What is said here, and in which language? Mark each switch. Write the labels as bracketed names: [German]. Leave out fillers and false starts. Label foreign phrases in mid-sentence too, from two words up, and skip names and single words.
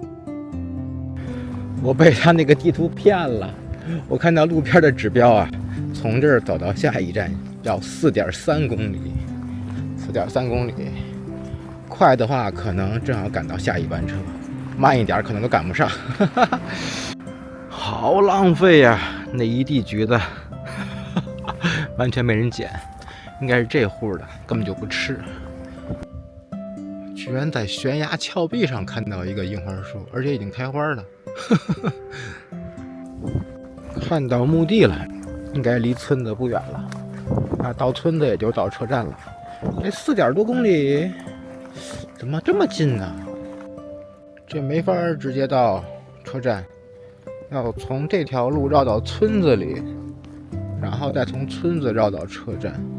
[Chinese] 我被他那個地圖騙了，我看到路邊的指標啊， 從這兒走到下一站要4.3公里，4.3公里，快的話可能正好趕到下一班車，慢一點可能都趕不上。好浪費呀，那一地橘子完全沒人撿，应該是這戶的，根本就不吃。居然在懸崖峭壁上看到一個櫻花樹，而且已經開花了。看到墓地了，應該離村子不遠了。啊，到村子也就到車站了。這4點多公里，怎麼這麼近呢？這沒法直接到車站，要從這條路繞到村子裡，然後再從村子繞到車站。